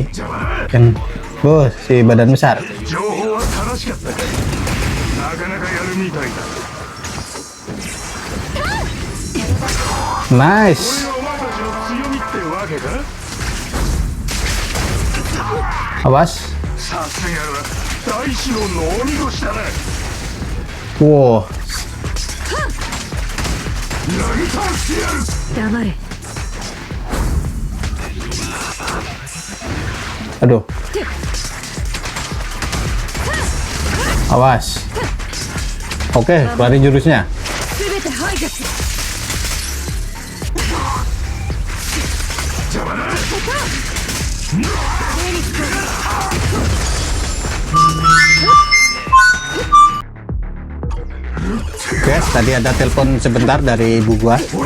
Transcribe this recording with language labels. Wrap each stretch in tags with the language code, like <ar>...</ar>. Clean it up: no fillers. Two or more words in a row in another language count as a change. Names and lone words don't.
<id>Yang si badan besar. Nice. Awas. Wow.</id> <ja>黙れ。</ja> <id>Aduh. Awas. Oke, keluarin jurusnya.</id> <ja>全て排除する。</ja> <id>Guys, tadi ada telepon sebentar dari ibu gua.</id>